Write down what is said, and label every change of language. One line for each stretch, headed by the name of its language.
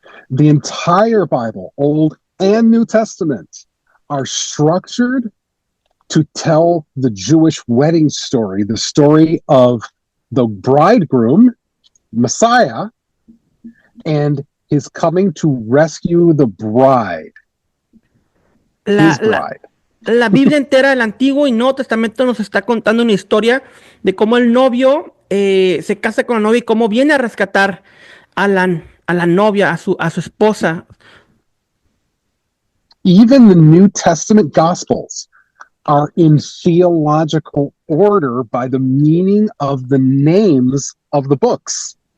English: The entire Bible, Old and New Testament, are structured to tell the Jewish wedding story, the story of the bridegroom, Messiah, and his coming to rescue the bride.
Spanish: La Biblia entera, el Antiguo y Nuevo Testamento, nos está contando una historia de cómo el novio se casa con la novia y cómo viene a rescatar a la novia, a su esposa.
English: Even the New Testament Gospels are in theological order by the meaning of the names of the books.